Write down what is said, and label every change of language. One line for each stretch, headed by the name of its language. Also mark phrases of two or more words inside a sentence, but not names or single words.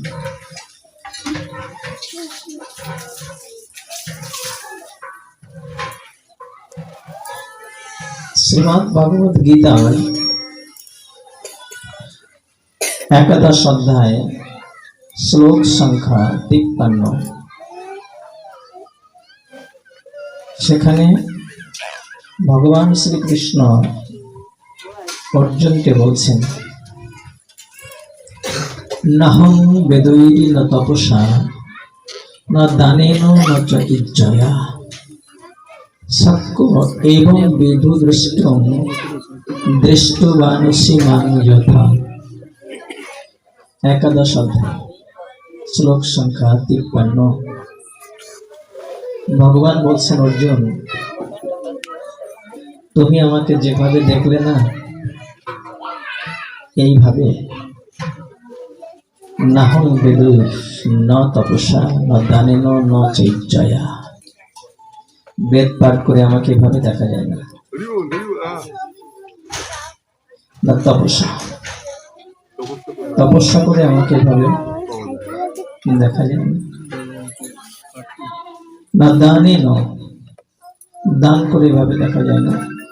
Bangla: শ্রীমৎ ভাগবত গীতার একাদশ অধ্যায় শ্লোক সংখ্যা 53। সেখানে ভগবান শ্রীকৃষ্ণ অর্জুনকে বলছেন,
Sanskrit: নাহং বেদৈরি ন তপসা ন দানেন ন চ ইজ্জয়া सक्को एवं विधु दृष्टं दृष्टवानसि मां यथा।
Bangla: একাদশ অধ্যায় শ্লোক সংখ্যা 53। भगवान बोलছেন, अर्जुन তুমি আমাকে যেভাবে দেখলে না, এইভাবে
Sanskrit: নাহং বেদু ন তপসা ন দানেন ন চৈজ্জয়া।
Bangla: বেদ পাঠ করে আমাকে এভাবে দেখা যায় না। তপস্যা তপস্যা করে আমাকে এভাবে দেখা যায় না। না দানে ন, দান করে এভাবে দেখা যায় না।